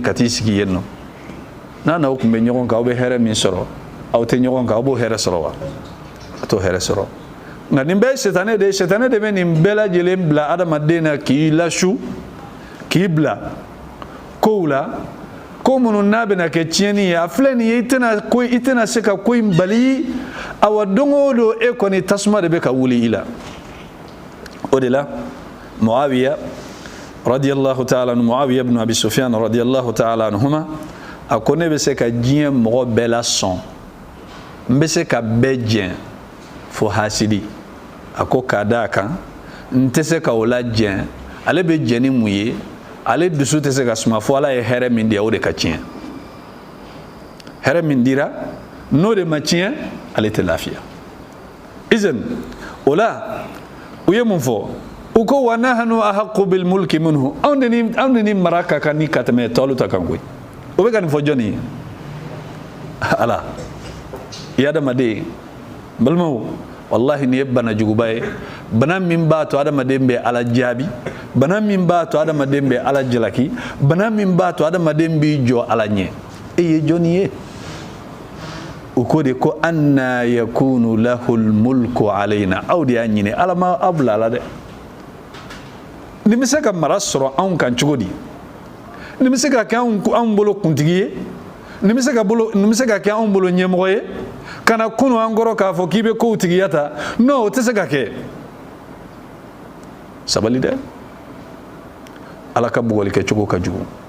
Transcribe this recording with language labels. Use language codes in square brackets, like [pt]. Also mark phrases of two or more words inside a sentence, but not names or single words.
[bm] ka t'i sigi yen nɔ n'a n'aw tun bɛ ɲɔgɔn kan aw bɛ hɛrɛ min sɔrɔ aw tɛ ɲɔgɔn kan aw b'o hɛrɛ sɔrɔ wa a t'o hɛrɛ sɔrɔ nka nin bɛɛ ye sɛtanɛ de bɛ nin bɛɛ lajɛlen bila adamaden na k'i lasu k'i bila kow la ko minnu n'a bɛna kɛ tiɲɛni ye a filɛ nin ye i tɛna se ka ko in bali awa don o don e kɔni tasuma de bɛ ka wuli i la o de la Muawiya [ar] radiyallahu ta'ala anhu [bm] Muawiya ibn Abi Sufyan [ar] radiyallahu ta'ala anhuma [bm] a ko ne bɛ se ka diɲɛ mɔgɔ bɛɛ la sɔn n bɛ se ka bɛɛ jɛn fo hasidi a ko k'a d'a kan n tɛ se ka o la jɛn ale bɛ jɛn ni mun ye ale dusu tɛ se ka suma fo ala ye hɛrɛ min di o de ka tiɲɛ hɛrɛ min dira n'o de ma tiɲɛ ale tɛ lafiya izan o la u ye mun fɔ u ko [ar] wa nahnu ahaqqu bil mulki minhu [bm] anw de ni mara ka kan ni ka tɛmɛ tɔlu ta kan koyi o bɛ ka nin fɔ jɔnni ye ala i adamaden balimaw wallahi nin ye bana juguba ye bana min b'a to adamaden bɛ ala jaabi bana min b'a to adamaden bɛ ala jalaki bana min b'a to adamaden b'i jɔ ala ɲɛ e ye jɔnni ye u ko de ko [ar] anna yakunu lahul mulku alayna [bm] aw de y'a ɲini ala ma aw bila la dɛ nin bɛ se ka mara sɔrɔ anw kan cogo di nin bɛ se ka kɛ anw bolo kuntigi ye nin bɛ se ka kɛ anw bolo ɲɛmɔgɔ ye kana kunu an kɔrɔ k'a fɔ k'i bɛ kow tigiya ta non o tɛ se ka kɛ sabali dɛ ala ka bugɔli kɛ cogo ka jugu